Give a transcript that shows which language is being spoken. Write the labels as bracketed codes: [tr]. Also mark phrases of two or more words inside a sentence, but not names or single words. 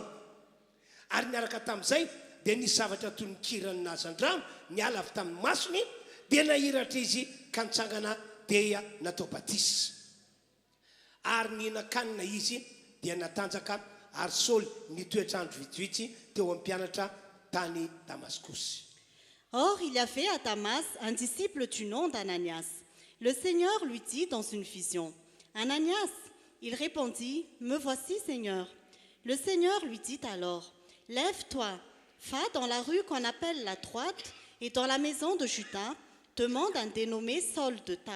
[mg] Ary niaraka tamin'izay dia nisy zavatra toy ny kirany nazan-drano niala avy tamin'ny masony dia nahiratra izy ka nitsangana dia natao batisy. Ary nihinakanina izy dia natanjaka ary Saoly nitoetrandro vitsivitsy teo amin'ny mpianatra tany Damaskosy. [fr] Or, il y avait à Damas un disciple du nom d'Ananias. Le Seigneur lui dit dans une vision, « Ananias !» Il répondit, « Me voici, Seigneur. » Le Seigneur lui dit alors, « Lève-toi, va dans la rue qu'on appelle la Droite, et dans la maison de Judas, demande un dénommé Saul de Tarse.